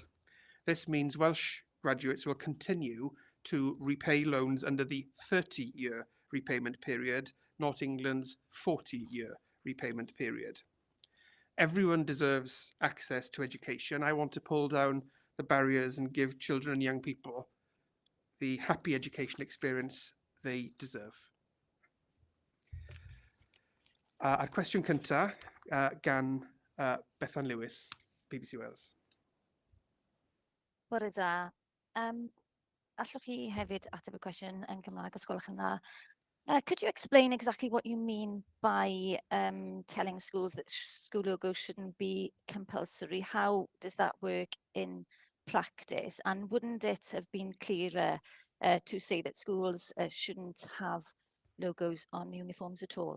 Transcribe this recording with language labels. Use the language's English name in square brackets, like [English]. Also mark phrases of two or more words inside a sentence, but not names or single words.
[English] This means Welsh graduates will continue to repay loans under the 30-year repayment period, not England's 40-year repayment period. Everyone deserves access to education. I want to pull down the barriers and give children and young people the happy education experience they deserve. [Welsh] A cwestiwn cyntaf gan Bethan Lewis, BBC Wales. Bore da. Allwch chi hefyd ateb y cwestiwn yn Gymraeg os gwelwch yn dda. [English] Could you explain exactly what you mean by telling schools that school logos shouldn't be compulsory? How does that work in practice? And wouldn't it have been clearer to say that schools shouldn't have logos on uniforms at all?